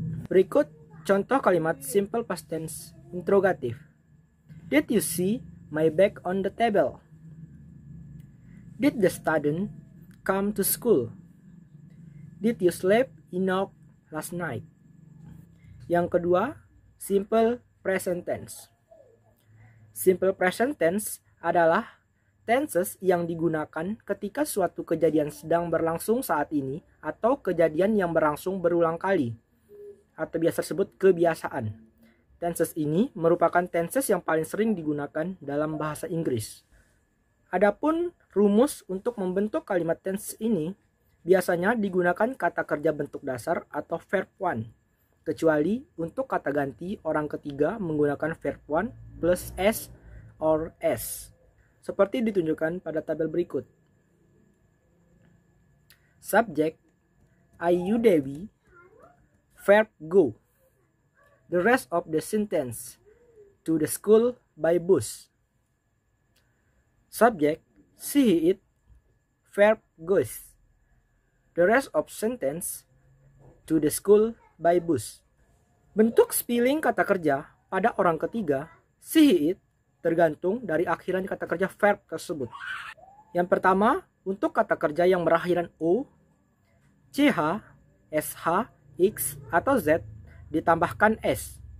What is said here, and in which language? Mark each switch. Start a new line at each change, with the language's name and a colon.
Indonesian: Berikut contoh kalimat simple past tense interrogatif.
English: Did you see my bag on the table? Did the student come to school? Did you sleep enough last night?
Indonesian: Yang kedua, simple present tense. Simple present tense adalah tenses yang digunakan ketika suatu kejadian sedang berlangsung saat ini atau kejadian yang berlangsung berulang kali atau biasa disebut kebiasaan. Tenses ini merupakan tenses yang paling sering digunakan dalam bahasa Inggris. Adapun rumus untuk membentuk kalimat tense ini biasanya digunakan kata kerja bentuk dasar atau verb 1, kecuali untuk kata ganti orang ketiga menggunakan verb 1 plus S or S. Seperti ditunjukkan pada tabel berikut.
English: Subject, I, you, Dewi. Verb, go. The rest of the sentence, to the school by bus. Subject, she, he, it. Verb, goes. The rest of sentence, to the school by bus.
Indonesian: Bentuk spelling kata kerja pada orang ketiga, she, it, tergantung dari akhiran kata kerja verb tersebut. Yang pertama, untuk kata kerja yang berakhiran o, ch, sh, x, atau z ditambahkan s.